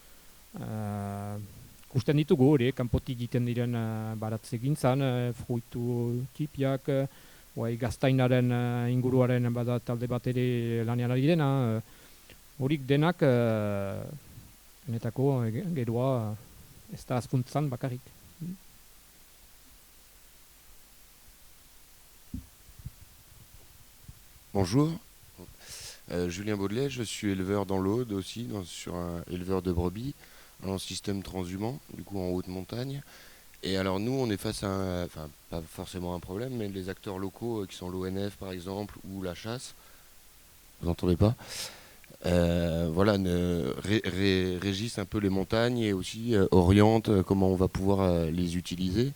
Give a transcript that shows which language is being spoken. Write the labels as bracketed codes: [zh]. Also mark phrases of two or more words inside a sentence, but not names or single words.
[eu] Kusten ditugu hori, kanpotik egiten diren baratze gintzan, fruitu tipiak, gaztainaren inguruaren bada talde bat ere lanean ari dena, horik denak enetako geroa ez da azkuntzan bakarrik. [fr] Bonjour, Julien Baudelet, je suis éleveur dans l'Aude aussi, sur un éleveur de brebis, en système transhumant, du coup en haute montagne. Et alors nous, on est face à enfin pas forcément un problème, mais les acteurs locaux qui sont l'ONF par exemple, ou la chasse, vous n'entendez pas, régissent un peu les montagnes et aussi orientent comment on va pouvoir les utiliser.